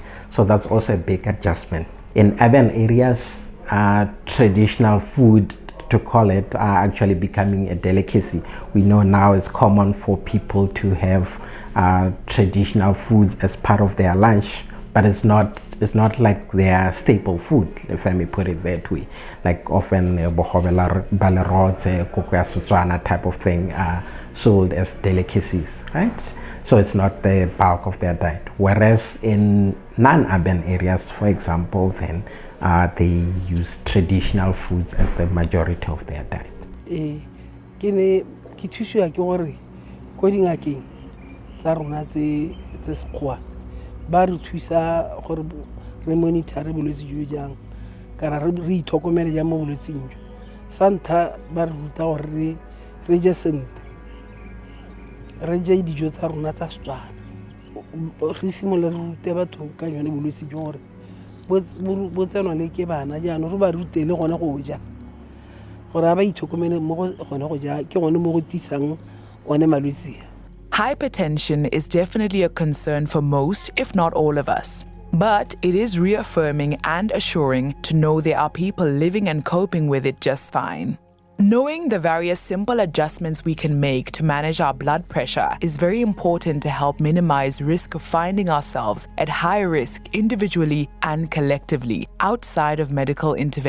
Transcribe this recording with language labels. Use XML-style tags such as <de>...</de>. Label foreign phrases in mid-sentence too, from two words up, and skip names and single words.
<en>So that's also a big adjustment. In urban areas, traditional food, to call it, are actually becoming a delicacy. We know now it's common for people to have traditional foods as part of their lunch, but it's not like their staple food, if I may put it that way. Like often</en> <tn>bohobela balerotse, koko ya Botswana</tn> <en>type of thing are sold as delicacies, right? So it's not the bulk of their diet. Whereas in non-urban areas, for example, then they use traditional foods as the majority of their diet.</en> <tn>Ke ne ke thusiwa ke gore ko dingakeng tsa rona tse sekgowa ba re thusa gore re monitor bolwetse jo jang kana re ithokomele jang mo bolwetseng jo. Sa ntlha ba re ruta gore re je sentle, re je dijo tsa rona tsa Setswana, re simolola re rute batho ka yone bolwetse jo gore bo tseno le ke bana jaanong re ba rute le gona go ja gore ba ithokomele mo gona go ja ke gone mo go tisang one malwetse.</tn> <en>Hypertension is definitely a concern for most, if not all of us. But it is reaffirming and assuring to know there are people living and coping with it just fine. Knowing the various simple adjustments we can make to manage our blood pressure is very important to help minimize risk of finding ourselves at high risk individually and collectively outside of medical interventions.</en>